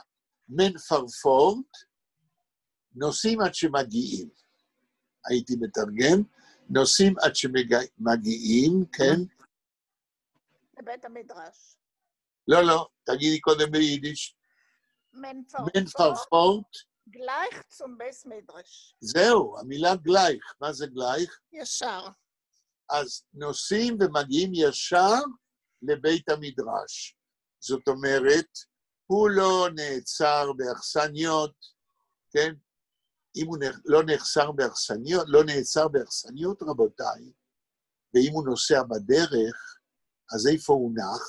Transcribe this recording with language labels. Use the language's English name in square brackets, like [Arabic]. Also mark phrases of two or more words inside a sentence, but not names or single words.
[Yiddish] מן פרפורט, [Hebrew] נוסעים עד שמגיעים. הייתי מתרגם, נוסעים עד שמגיעים, כן? לבית המדרש. לא, תגידי קודם ביידיש. [Yiddish] מן פרפורט. גלייך צום בייס מדרש. [Hebrew] זהו, המילה גלייך. מה זה גלייך? ישר. אז נוסעים ומגיעים ישר לבית המדרש. זאת אומרת, הוא לא נעצר באכסניות, כן? אם הוא לא נעצר באכסניות, רבותיי, ואם הוא נוסע בדרך, אז איפה הוא נח?